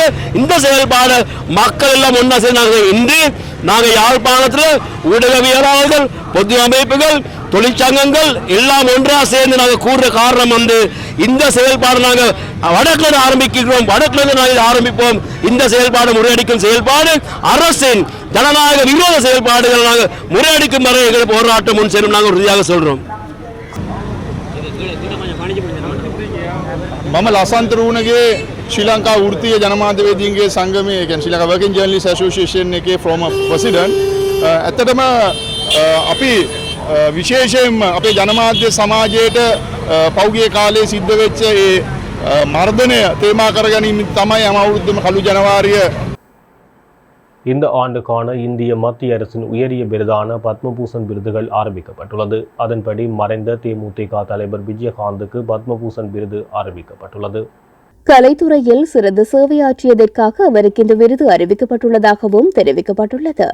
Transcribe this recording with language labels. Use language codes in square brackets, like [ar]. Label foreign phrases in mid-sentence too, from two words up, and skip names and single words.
[ta] இந்த செயல்பாடு மக்கள் எல்லாம் ஒன்னா செய்யறாங்க. இன்று நாங்கள் யாழ்ப்பாணத்தில் ஊடகவியலாளர்கள், பொது அமைப்புகள், தொழிற்சங்கங்கள் எல்லாம் ஒன்றா சேர்ந்து நாங்கள் கூடுற காரணம் வந்து இந்த செயல்பாடு நாங்கள் வடக்கில் ஆரம்பிக்கிறோம், வடக்கில் நாங்கள் ஆரம்பிப்போம். இந்த செயல்பாடு முறையடிக்கும் செயல்பாடு அரசின் ஜனநாயக விரோத செயல்பாடுகள் நாங்கள் முறையடிக்கும் வரை எங்கள் போராட்டம் முன் செல்லும் நாங்கள் உறுதியாக சொல்றோம். [si] මම ලසන්තරුණගේ ශ්‍රී ලංකා වෘත්තීය ජනමාධ්‍යවේදීන්ගේ සංගමයේ කියන්නේ ශ්‍රී ලංකා වර්කින් ජර්නලිස්ට් ඇසෝසියේෂන් එකේ [en] former president. [si] ඇත්තටම අපි විශේෂයෙන්ම අපේ ජනමාධ්‍ය සමාජයට පෞගිය කාලේ සිද්ධ වෙච්ච ඒ මර්ධනය තේමා කරගැනීම තමයි යම අවුරුද්දේම කළු ජනවාරිය. [ta] இந்த ஆண்டுக்கான இந்திய மத்திய அரசின் உயரிய விருதான பத்மபூஷன் விருதுகள் ஆரம்பிக்கப்பட்டுள்ளது. அதன்படி மறைந்த தேமுதிக தலைவர் விஜயகாந்துக்கு பத்மபூஷன் விருது ஆரம்பிக்கப்பட்டுள்ளது. கலைத்துறையில் சிறந்த சேவையாற்றியதற்காக அவருக்கு இந்த விருது அறிவிக்கப்பட்டுள்ளதாகவும் தெரிவிக்கப்பட்டுள்ளது.